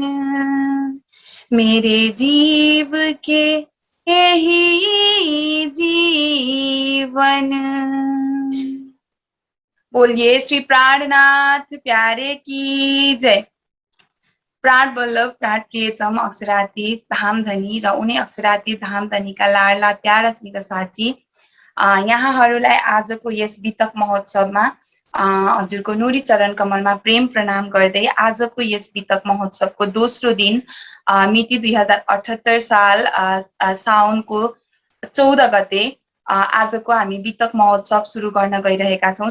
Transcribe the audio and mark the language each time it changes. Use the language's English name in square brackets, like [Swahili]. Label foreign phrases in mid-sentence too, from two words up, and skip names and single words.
[Hindi] मेरे जीव के यही जीवन। बोलिए श्री प्राणनाथ प्यारे की जय। [Nepali] प्राण वल्लभ प्राण प्रियतम अक्षरातीत धामधनी र उनी अक्षरातीत धामधनीका लाडला प्यारा स्मिता साथी, यहाँहरूलाई आजको यस वितक महोत्सवमा हजुरको नुरी चरण कमलमा प्रेम प्रणाम गर्दै आजको यस वितक महोत्सवको दोस्रो दिन मिति 2078 साल साउनको 14 गते आजको हामी वितक महोत्सव सुरु गर्न गइरहेका छौँ।